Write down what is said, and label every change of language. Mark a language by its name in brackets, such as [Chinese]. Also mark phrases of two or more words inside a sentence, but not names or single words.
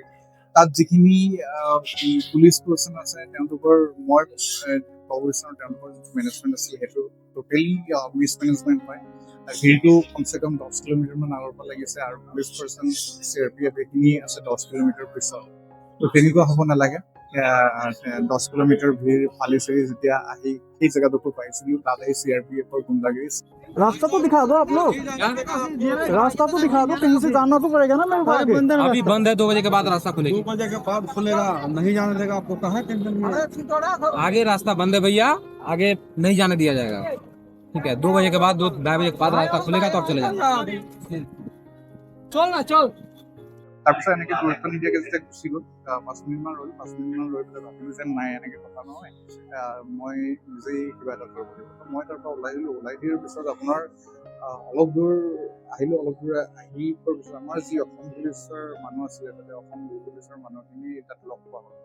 [Assamese] তাত যিখিনি [English] police person [Assamese] আছে তেওঁলোকৰ মই ক'ব বিচাৰোঁ তেওঁলোকৰ যিটো মেনেজমেণ্ট আছিল সেইটো [English] totally mismanagement [Assamese] হয়। ভিৰটো কমচে কম 10 কিলোমিটাৰমান আগৰ পৰা লাগিছে আৰু [English] police person CRPF [Assamese] এইখিনি আছে 10 কিলোমিটাৰ পিছত। তো তেনেকুৱা হ'ব নালাগে। 10 কিলোমিটাৰ ভিৰ ফালি চালি যেতিয়া আহি সেই জেগাডোখৰ পাইছিলোঁ, তাত এই CRPFৰ গুণ্ডাগিৰি। [Hindi] रास्ता तो दिखा दो आप लोग, रास्ता तो दिखा दो, कहीं से जाना तो पड़ेगा ना मेरे को आगे। अभी बंद है, 2 बजे के बाद रास्ता खुलेगा। 2 बजे के बाद खुलेगा, नहीं जाने देगा आपको। कहाँ टेंशन में है? आगे रास्ता बंद है भैया, आगे नहीं जाने दिया जाएगा। ठीक है, 2 बजे के बाद 2-2:30 बजे के बाद रास्ता खुलेगा तो आप चले जाना। चल ना चल। [Assamese] তাৰপিছত এনেকৈ গুৰুত্ব নিদিয়াকৈ যেতিয়া গুচি গ'ল, 5 মিনিটমান ৰ'ল। 5 মিনিটমান ৰৈ পেলাই ভাবিলোঁ যে নাই এনেকৈ কথা নহয়, মই নিজেই কিবা এটা কৰিব লাগিব। মই তাৰ পৰা ওলাই দিলোঁ। ওলাই দিয়াৰ পিছত আপোনাৰ অলপ দূৰ আহিলোঁ। অলপ দূৰ আহি পোৱাৰ পিছত আমাৰ যি অসম পুলিচৰ মানুহ আছিলে তাতে অসম পুলিচৰ মানুহখিনি তাত লগ পোৱা হ'ল।